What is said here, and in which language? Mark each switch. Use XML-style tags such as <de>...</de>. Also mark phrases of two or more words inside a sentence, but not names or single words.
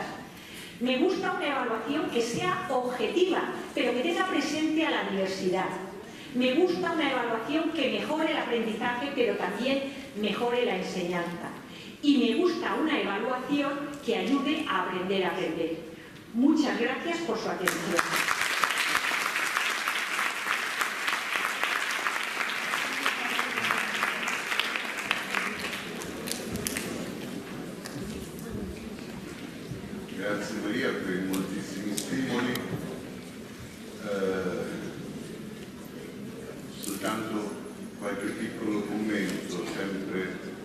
<es>Me gusta una evaluación que sea objetiva, pero que tenga presente a la diversidad. Me gusta una evaluación que mejore el aprendizaje, pero también mejore la enseñanza. Y me gusta una evaluación que ayude a aprender a aprender. Muchas gracias por su atención.</es> <it>Grazie Maria per i moltissimi stimoli. Soltanto qualche piccolo commento, sempre.</it>